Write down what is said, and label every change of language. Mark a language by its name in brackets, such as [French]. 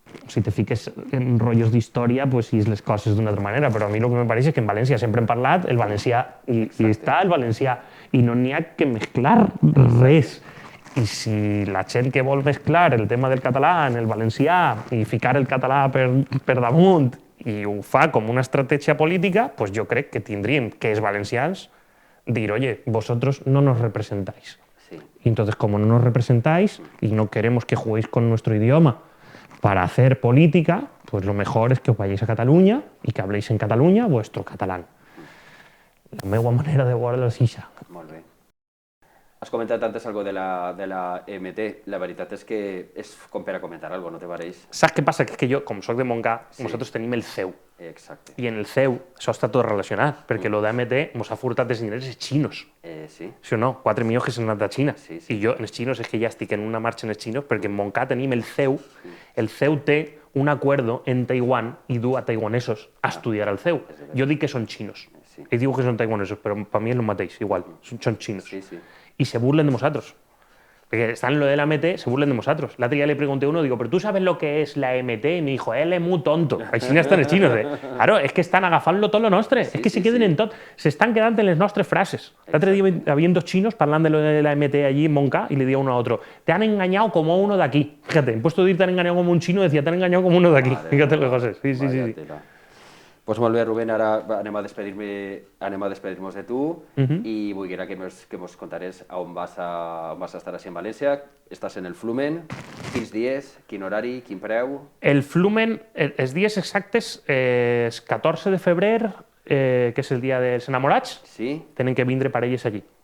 [Catalan] Si te fiques en rotllos d'història, pues sí, les coses d'una altra manera, però a mi el que me pareix és que en València sempre hem parlat el valencià i està el valencià i no n'hi ha que mesclar res. I si la gent que vol mesclar el tema del català en el valencià i ficar el català per damunt i ho fa com una estratègia política, pues jo crec que tindríem que els valencians dir, [Spanish] oye, vosotros no nos representáis. [Catalan] Sí. [Spanish] Y entonces, como no nos representáis y no queremos que juguéis con nuestro idioma para hacer política, pues lo mejor es que os vayáis a Cataluña y que habléis en Cataluña vuestro catalán. [Catalan] La meva manera de veure-lo és això. Molt bé. Has comentat antes algo de la EMT. La veritat és que és com per a comentar algo, no te pareix? Saps què passa? Que és que jo, com soc de Montcà, nosaltres tenim el CEU. Exacte. I en el CEU això està tot relacionat, perquè lo d'AMT ens ha furtat els diners els xinos. Sí. Sí o no? 4 milions que s'han anat a Xina. Sí. I jo, en els xinos, és que ja estic en una marxa en els xinos, perquè en Montcà tenim el CEU. El CEU té un acuerdo en Taiwan i du a taiwanesos a estudiar al CEU. Jo dic que són xinos. Ells diuen que són taiwanesos, però per mi és el mateix, igual. Són xinos. [Spanish] Y se burlen de nosotros. Porque están en lo de la MT, se burlen de nosotros. La otra día le pregunté a uno, digo, ¿pero tú sabes lo que es la MT? Y me dijo, él es muy tonto. [Catalan] Així estan els xinos, Claro, és que estan agafant-lo tot lo nostre. És que se queden en tot. S'estan quedant en les nostres frases. L'altre dia [Spanish] había 2 chinos parlando de lo de la MT allí en Montcà y le digo a uno a otro, te han engañado como uno de aquí. Fíjate, en puesto de decir te han engañado como un chino, decía, te han engañado como uno de aquí. Fíjate las cosas. Sí. [Catalan] Pues molt bé, Rubén, ara anem a despedir-nos de tu i volguera que mos contaràs on vas a estar així en València. Estàs en el Flumen, quins dies, quin horari, quin preu? El Flumen, els dies exactes, és 14 de febrer, que és el dia dels enamorats, tenen que vindre parelles allí.